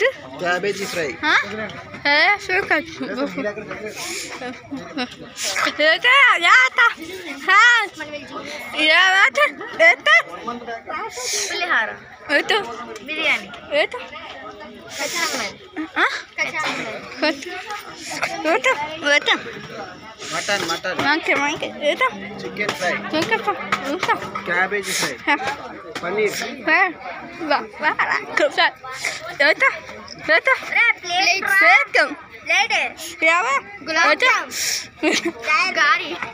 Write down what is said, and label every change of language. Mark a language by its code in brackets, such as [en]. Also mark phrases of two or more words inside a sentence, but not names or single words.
[te] క్యాబేజీ ఫ్రై [ms] suka itu ya tak ya itu [te] పులిహార [ms] itu [te] బిర్యానీ [ms] itu [te] కచామన్ [ms] itu [te] మటన్ [ms] makan itu [te] చికెన్ ఫ్రై [ms] itu [te] క్యాబేజీ ఫ్రై పన్నీర్ గులాబ్ జామ్ గారి